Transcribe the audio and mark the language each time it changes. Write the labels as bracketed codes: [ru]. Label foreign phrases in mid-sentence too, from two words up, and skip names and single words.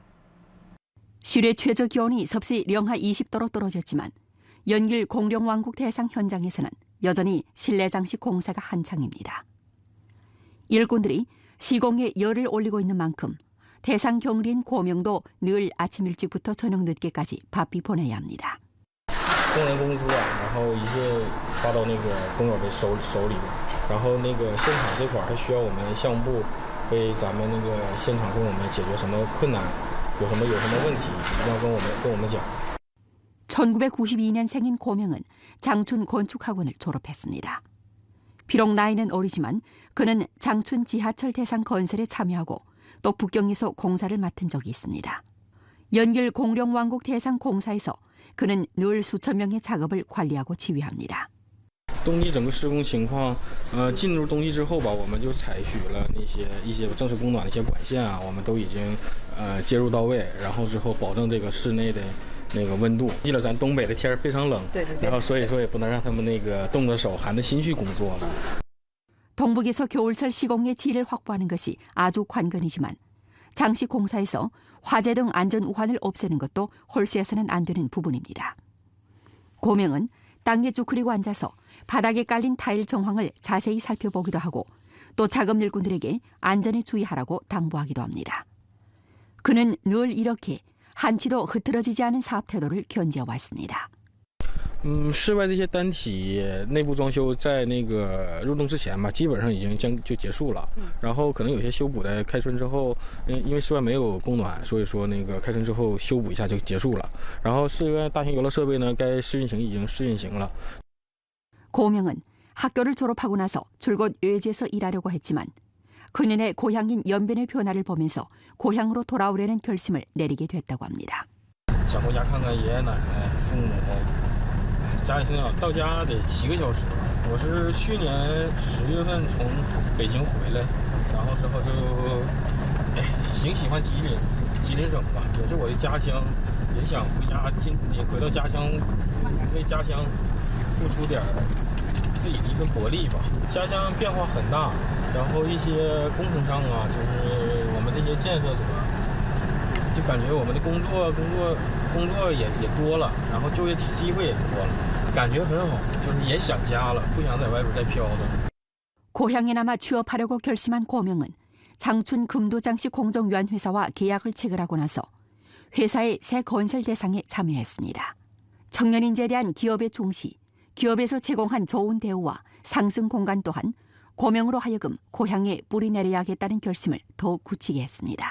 [ko] 실외 최저 기온이 섭씨 영하 20도로 떨어졌지만 연길 공룡왕국 대상 현장에서는 여전히 실내 장식 공사가 한창입니다. 일꾼들이 시공에 열을 올리고 있는 만큼 대상 경리인 고명도 늘 아침 일찍부터 저녁 늦게까지 바삐 보내야 합니다. [zh] 工人工资啊，然后一切发到那个工友的手里面，然后那个现场这块还需要我们项目部为咱们那个现场跟我们解决什么困难，有什么问题，一定要跟我们讲。 [ko] 1992년 생인 고명은 장춘 건축학원을 졸업했습니다. 비록 나이는 어리지만 그는 장춘 지하철 대상 건설에 참여하고 또 북경에서 공사를 맡은 적이 있습니다. 연길 공룡왕국 대상 공사에서 그는 늘 수천 명의 작업을 관리하고 지휘합니다. [zh] 冬季整个施工情况，进入冬季之后吧，我们就采取了一些正式供暖的一些管线啊，我们都已经接入到位，然后之后保证这个室内的那个温度。记得咱东北的天非常冷，然后所以说也不能让他们那个冻着手寒着心去工作了。 [ko] 동북에서 겨울철 시공의 질을 확보하는 것이 아주 관건이지만 장식 공사에서 화재 등 안전 우환을 없애는 것도 홀수해서는 안 되는 부분입니다. 고명은 땅에 쭈그리고 앉아서 바닥에 깔린 타일 정황을 자세히 살펴보기도 하고 또 작업 일꾼들에게 안전에 주의하라고 당부하기도 합니다. 그는 늘 이렇게 한치도 흐트러지지 않은 사업 태도를 견지해 왔습니다. [zh] 室外这些单体内部装修在那个入冬之前吧，基本上已经就结束了。然后可能有些修补的开春之后，因为室外没有供暖，所以说那个开春之后修补一下就结束了。然后室外大型游乐设备呢，该试运行已经试运行了。 [ko] 고명은 학교를 졸업하고 나서 줄곧 외지에서 일하려고 했지만 그년의 고향인 연변의 변화를 보면서 고향으로 돌아오려는 결심을 내리게 됐다고 합니다. [zh] 想回家看看爷爷奶奶、父母，家里挺远，到家得7个小时。我是去年10月份从北京回来，然后之后就，挺喜欢吉林省吧，也是我的家乡，也想回家也回到家乡，为家乡付出点自己的一份薄力吧。家乡变化很大，然后一些工程上啊，就是我们这些建设者，就感觉我们的工作也多了，然后就业机会也多了，感觉很好，就是也想家了，不想在外边再飘着。 [ko] 고향에 남아 취업하려고 결심한 고명은 장춘 금두장식 공정위원회사와 계약을 체결하고 나서 회사의 새 건설 대상에 참여했습니다. 청년 인재에 대한 기업의 중시, 기업에서 제공한 좋은 대우와 상승 공간 또한 고명으로 하여금 고향에 뿌리 내려야겠다는 결심을 더 굳히게 했습니다.